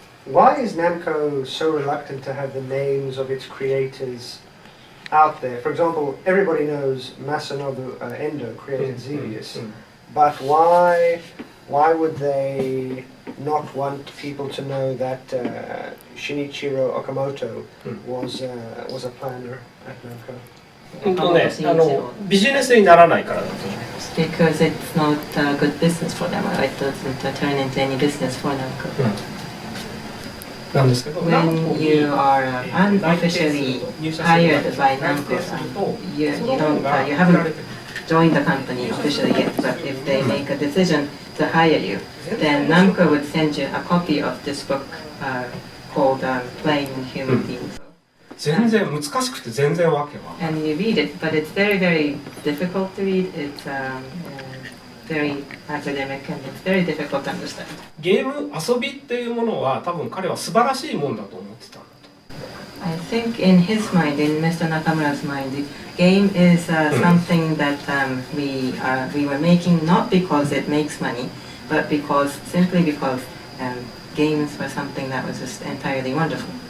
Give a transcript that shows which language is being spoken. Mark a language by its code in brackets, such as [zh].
[en] Why is Namco so reluctant to have the names of its creators out there? For example, everybody knows Masanobu Endo created Xevious, but why would they not want people to know that Shinichiro Okamoto was a planner at Namco? [ja] 本当ね、ビジネスにならないからだと思います。 [en] Because it's not good business for them, or it doesn't turn into any business for Namco. [ja] なんですけど、 [en] When you are unofficially hired by Namco, you haven't joined the company officially yet, but if they make a decision to hire you, then Namco would send you a copy of this book called Playing Human Beings. [ja] 全然難しくて全然わけは。 [en] And you read it, but it's very, very difficult to read. It's very academic and it's very difficult to understand. [ja] ゲーム遊びっていうものは多分彼は素晴らしいもんだと思ってたんだと。 [en] I think in his mind, in Mr. Nakamura's mind, the game is something that we were making not because it makes money, but simply because games were something that was just entirely wonderful.